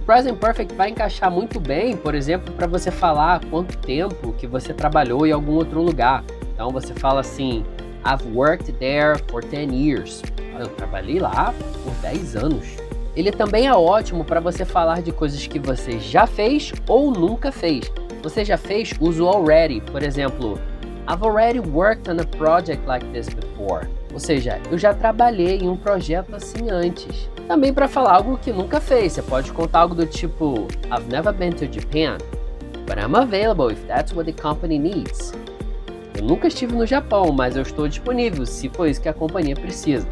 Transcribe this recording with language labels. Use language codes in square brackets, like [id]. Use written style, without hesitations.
[pt] Present Perfect vai encaixar muito bem, por exemplo, para você falar quanto tempo que você trabalhou em algum outro lugar. Então você fala assim, [en] I've worked there for 10 years. [pt] Eu trabalhei lá por 10 anos. Ele também é ótimo para você falar de coisas que você já fez ou nunca fez. Você já fez, usa o already. Por exemplo, [en] I've already worked on a project like this before. [pt] Ou seja, eu já trabalhei em um projeto assim antes. Também para falar algo que nunca fez, você pode contar algo do tipo [en] I've never been to Japan, but I'm available if that's what the company needs. [pt] Eu nunca estive no Japão, mas eu estou disponível se for isso que a companhia precisa.